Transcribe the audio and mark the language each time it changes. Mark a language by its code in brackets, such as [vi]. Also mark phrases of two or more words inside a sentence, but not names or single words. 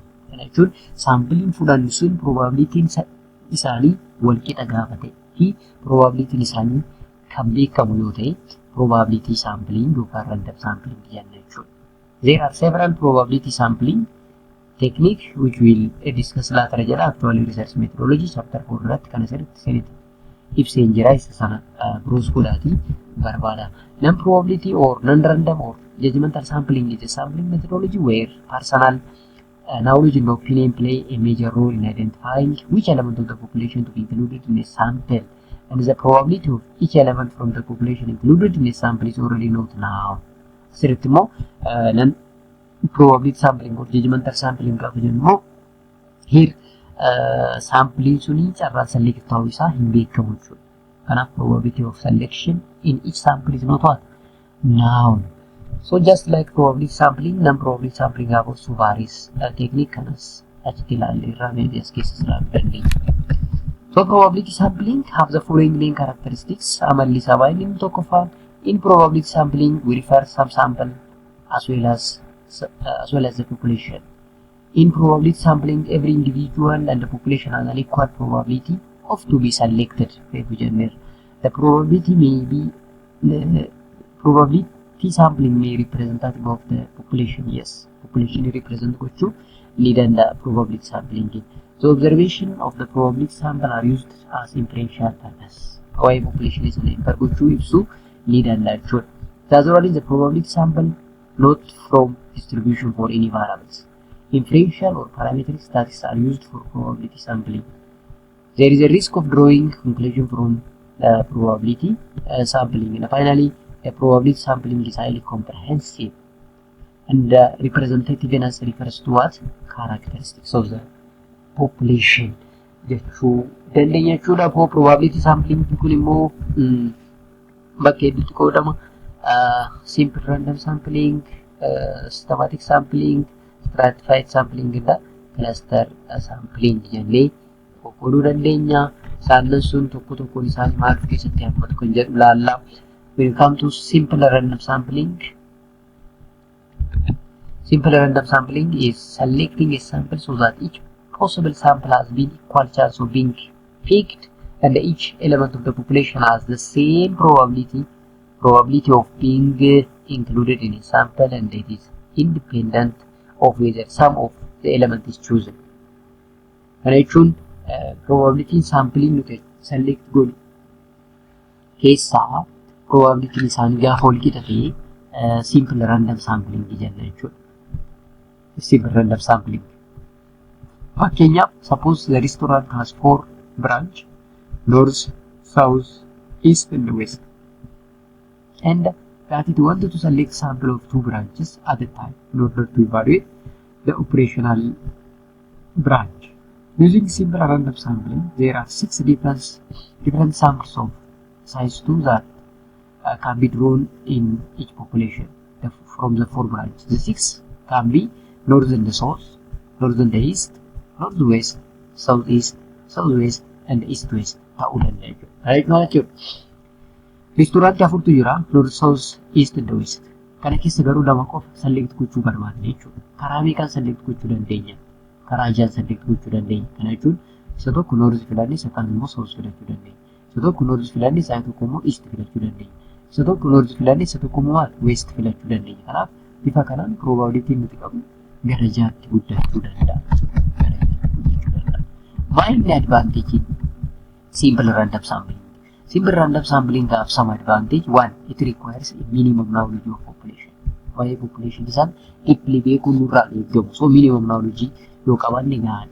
[om] Kana jechuun sampling fudhannu sun probability isaanii wal qixa gaafa ta'e fi probability isaanii kan beekamu yoo ta'e [en] probability sampling [om] yookaan [en] random sampling [om] jenna jechuudha. [en] There are several probability sampling technique which we'll discuss later jedha. Actually research methodology chapter 4 [om] irratti kan asirratti seenite ibseen jira. Isa sana biroos godhaati barbaada. [en] Non-probability or non-random or judgmental sampling is a sampling methodology where personal knowledge and opinion play a major role in identifying which element of the population to be included in a sample, and the probability of each element from the population included in a sample is already known now. [om] Asirratti immoo [en] non-probability sampling or judgmental sampling [om] gaafa jennu [en] here sampling [om] suni carraa select ta'uu isaa hin beekamu jechuudha. [en] Kanaaf probability of selection in each sample is not what? Known. So just like probability sampling, non-probability sampling have also varies technique [om] kanas achitti ilaalleerra [en] various cases dandeenya. So probability sampling have the following main characteristics. [om] Amalli isaa baay'ee inni tokkoffaan [en] in probability sampling we refer some sample as well as the population. In probability sampling every individual and the population has an equal probability of to be selected. The probability may be probability sampling may representative of the population. Yes, population represent [om] gochuu ni danda'a [en] probability sampling. So observation of the probability sample are used as inferential purpose. [om] Waa'ee population isaanii gochuu ibsu ni danda'a jechuudha. [en] As well as the probability sample not from distribution for any variables. Inferential or parametric statistics are used for probability sampling. There is a risk of drawing conclusion from probability sampling. And finally, a probability sampling is highly comprehensive, and representative refers to what? Characteristics of the population. [om] Jechuu dandeenya jechuudha. [en] Probability sampling [om] kun immoo bakka hedduutti qoodama. [en] Simple random sampling, systematic sampling, stratified sampling and cluster sampling [om] jennee qooduu dandeenya. Isaan sun tokko tokkoon isaanii maal keessatti hammatu kan jedhu ilaalla. [en] When it comes to simple random sampling is selecting a sample so that each possible sample has been equal chance of being picked, and each element of the population has the same probability of being included in a sample, and it is independent of whether some of the element is chosen. [om] Kana jechuun [en] probability sampling [om] nuti select goonu keessaa probability isaanii gaafa wal qixa ta'e [en] simple random sampling [om] jenna jechuudha. [en] Simple random sampling. Fakkeenyaaf suppose the restaurant has 4 branches, north, south, east and west, and that it wanted to select sample of 2 branches at a time in order to evaluate the operational branch. Using simple random sampling, there are 6 different samples of size 2 that can be drawn in each population from the 4 branches. The 6 can be north and the south, north and the east, northwest, southeast, southwest, and east-west. [om] Ta'uu danda'a jechuudha. [en] Right now [om] jechuudha. Restaurantii afurtu jira, [en] north, south, east, and west. [om] Kana keessa garuu lama qofa select gochuu barbaadne jechuudha. Karaa meeqaan select gochuu dandeenya? Karaa 6 select gochuu dandeenya. Kana jechuun isa tokko north filanne, isa kaan immoo south filachuu dandeenya. Isa tokko north filanne, isa tokko immoo east filachuu dandeenya. Isa tokko north filanne, isa tokko immoo west filachuu dandeenya. Kanaaf bifa kanaan probability nuti qabnu gara 6tti guddachuu danda'a. [en] Main advantage in simple random sampling? Simple random sampling have some advantage. One, it requires a minimum knowledge of population. Why population is an so minimum knowledge you can.